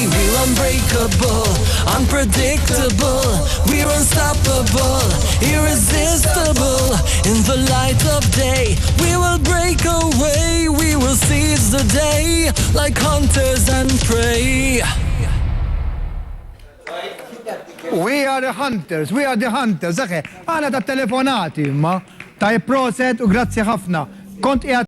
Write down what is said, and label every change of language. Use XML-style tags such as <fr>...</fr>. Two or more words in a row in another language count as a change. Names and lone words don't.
<en>We're unbreakable, unpredictable, we're unstoppable, irresistible. In the light of day, we will break away, we will seize the day, like hunters and prey. We are the hunters, we are the hunters.</en> <mt>Għana ta' telefonati, ma ta' proset u grazzi ħafna. Kont</mt>